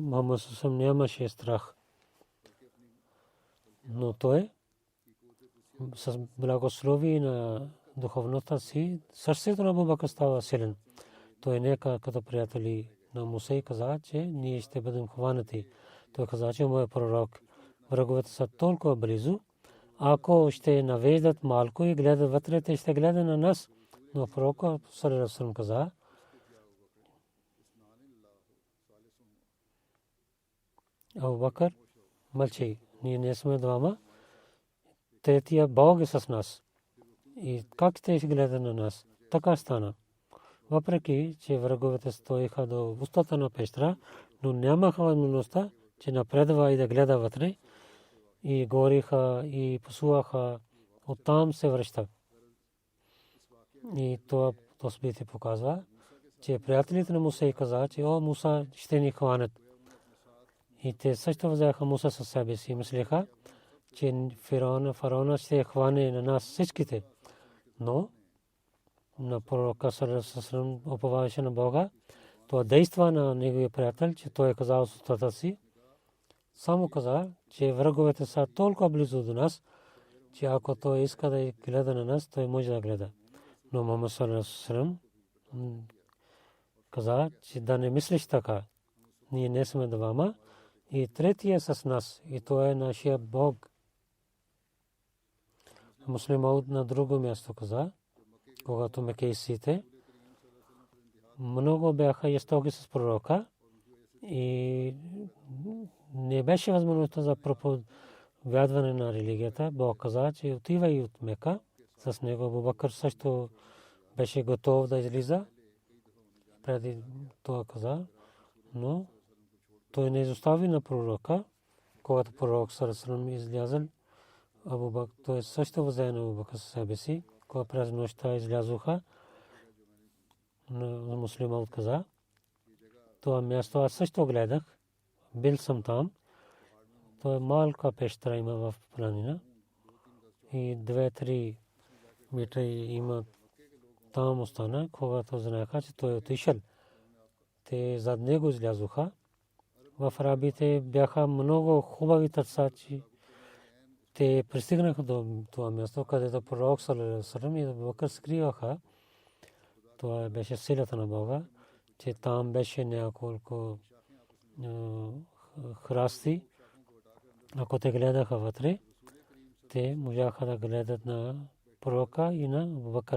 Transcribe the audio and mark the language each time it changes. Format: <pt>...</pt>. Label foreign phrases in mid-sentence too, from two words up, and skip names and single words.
<bg>Мухаммад съвсем нямаше страх. Но той с благословие на духовността си, сърцето на Абу Бакр става силен. Той не като приятели на Муса и каза, че ние ще бъдем хванати. Той каза, че моят пророк, враговете са толкова близо, ако ще навеждат малко и гледат вътре, те ще гледат на нас. Но пророк</bg> <ar>صلى الله عليه وسلم</ar> <bg>каза, Абу Бакр, мълчи, ние не сме двама, третия Бог е с нас. И как те ще гледат на нас? Така стана. Въпреки че враговете стоиха до устата на пещера, но нямаха възможността, че напредва и да гледа вътре. И гориха и пасуваха, оттам се връща. И това събитие показва, че приятелите на Муса и каза, че о, Муса ще ни хванат. И те също взеха Муса със себе си. Мислеха, че фараона ще хване на нас всичките. Но на пророка</bg> <ar>صلى الله عليه وسلم</ar> <bg>уповаваше на Бога. Това действа на неговия приятел, че той е казал с устата си. Само каза, че враговете са толкова близо до нас, че ако той иска да гледа на нас, той може да гледа. Но Мухаммад</bg> <ar>صلى الله عليه وسلم</ar> <bg>каза, че да не мислиш така. Ние не сме двама и третия е с нас и той е нашия Бог. Муслим Мауд на друго място каза, когато мекейсите много бяха жестоки с пророка и не беше възможността за проповядване на религията. Бог каза, че отива и от Мека. С него Абу Бакр също беше готов да излиза. Преди това каза, но той не изостави на пророка. Когато пророк</bg> <ar>صلى الله عليه وسلم</ar> <bg>излязъл, Абу Бакр, той също взе на Абу Бакр със себе си. Когато през нощта излязоха, Муслим Мауд каза, това място аз също гледах. Бил съм там. То е малка пещера има в планина. И 2-3 метра има там остана. Когато знаеха, че той е отишъл, те зад него излязоха. В арабите бяха много хубави търсачи. Те пристигнаха до това място, където пророк</bg> <ar>صلى الله عليه وسلم</ar> <bg>и Абу Бакр скриваха. Това беше силата на Бога, че там беше няколко храсти. Ако те гледаха вътре, те можаха да гледат на пророка и на Абу Бакр.</bg>